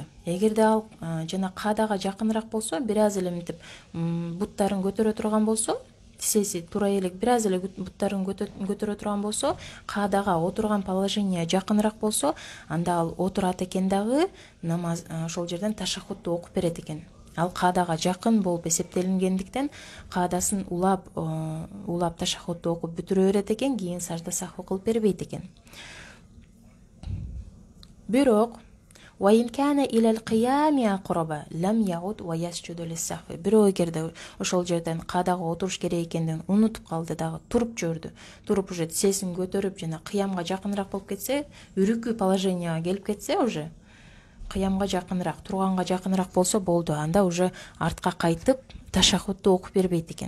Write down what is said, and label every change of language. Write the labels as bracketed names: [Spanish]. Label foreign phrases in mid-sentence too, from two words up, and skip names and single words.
[Kyrgyz] Эгерде ал жана каадага жакыныраак болсо, бир аз эле мынтип буттарын көтөрө турган болсо, тисеси тура элек бир аз эле буттарын көтөрө турган болсо, каадага отурган положение жакыныраак болсо, анда ал отурат экен дагы, намаз ошол жерден ташаххудду окуп берет экен. Ал каадага жакын болуп эсептелингендиктен каадасын улап ташаххудду окуп бүтүрө берет экен, кийин сажда сахву кылып бербейт экен. [Arabic] Бирок وإن كان إلى القيام أقرب لم يعد ويسجد للسهو. [Kyrgyz] Бирок эгерде ошол жерден каадага отуруш керек экенден унутуп калды дагы, туруп жүрдү. Туруп уже тисесин көтөрүп жана кыямга жакыныраак болуп кетсе, үрүкүү положенияга келип кетсе, уже кыямга жакыныраак, турганга жакыныраак болсо болду. Анда уже артка кайтып ташаххудду окуп бербейт экен.